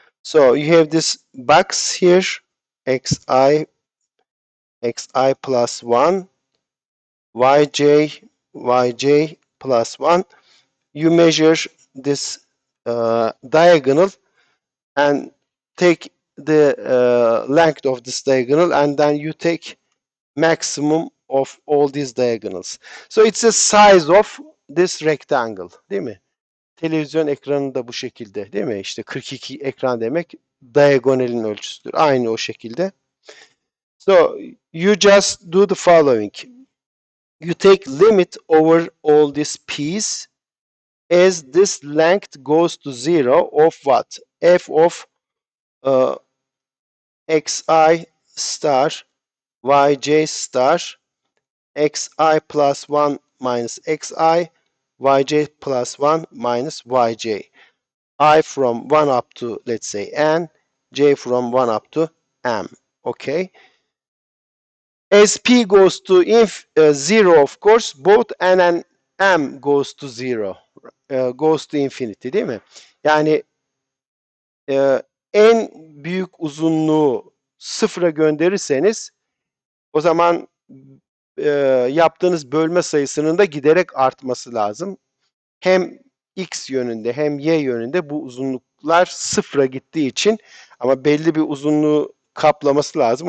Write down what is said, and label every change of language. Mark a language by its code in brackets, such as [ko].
[en] So you have this box here, xi plus 1, yj plus 1. You measure this diagonal and take the length of this diagonal, and then you take maximum of all these diagonals. So it's the size of this rectangle, [tr] değil mi? Televizyon ekranı da bu şekilde, değil mi? İşte 42 ekran demek diagonalin ölçüsüdür. Aynı o şekilde. [en] So you just do the following. You take limit over all this piece as this length goes to 0 of what? F of xi star yj star xi plus 1 minus xi yj plus 1 minus yj. I from 1 up to, let's say, n, j from 1 up to m. Okay. As p goes to 0, of course, both n and m goes to 0. Goes to infinity, [tr] değil mi? Yani en büyük uzunluğu sıfıra gönderirseniz o zaman yaptığınız bölme sayısının da giderek artması lazım. Hem x yönünde hem y yönünde bu uzunluklar sıfıra gittiği için, ama belli bir uzunluğu kaplaması lazım.